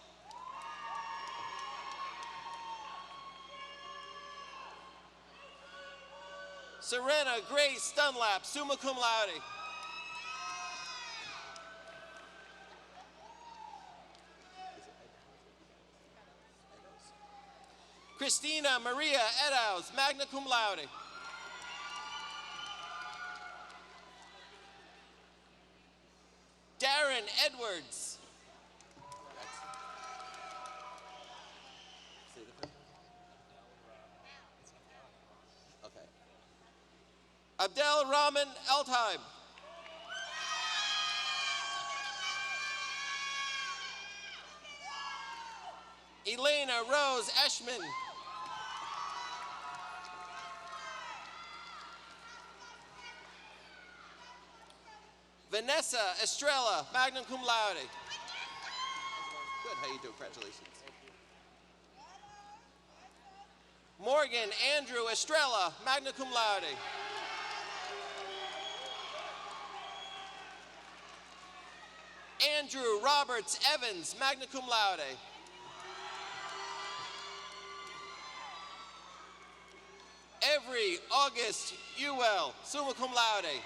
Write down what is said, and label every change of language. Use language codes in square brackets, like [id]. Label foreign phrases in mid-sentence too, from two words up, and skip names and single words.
[en] Serena Grace Dunlap, [la] summa cum laude. [en] Christina Maria Edaus, [la] magna cum laude. [en] Darren Edwards. Okay. Abdel Rahman Eltheim. Elena Rose Eschman. Vanessa Estrella, [la] magna cum laude. [en] Good, how you doing? Congratulations. Morgan Andrew Estrella, [la] magna cum laude. [en] Andrew Roberts Evans, [la] magna cum laude. [en] Every August Ewell, [la] summa cum laude.